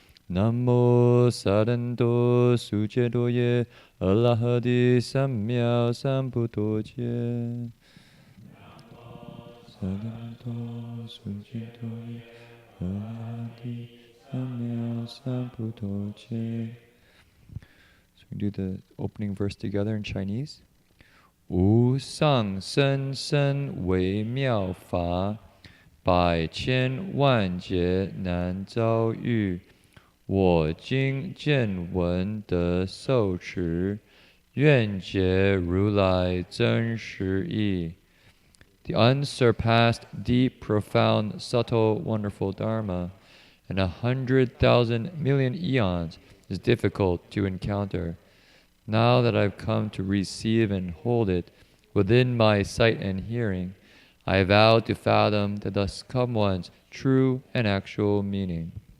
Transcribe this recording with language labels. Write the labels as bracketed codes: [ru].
[sa] Namo Saranto Suchedoye Alahadi Samya Samputoje. Saranto Suchedoye Alahadi Samya Samputoje. [en] So we do the opening verse together in Chinese. [zh] 无上甚深微妙法，百千万劫难遭遇。我今见闻得受持，愿解如来真实义。 [en] The unsurpassed, deep, profound, subtle, wonderful Dharma, in 100,000 million eons, is difficult to encounter. Now that I've come to receive and hold it within my sight and hearing, I vow to fathom the thus come one's true and actual meaning.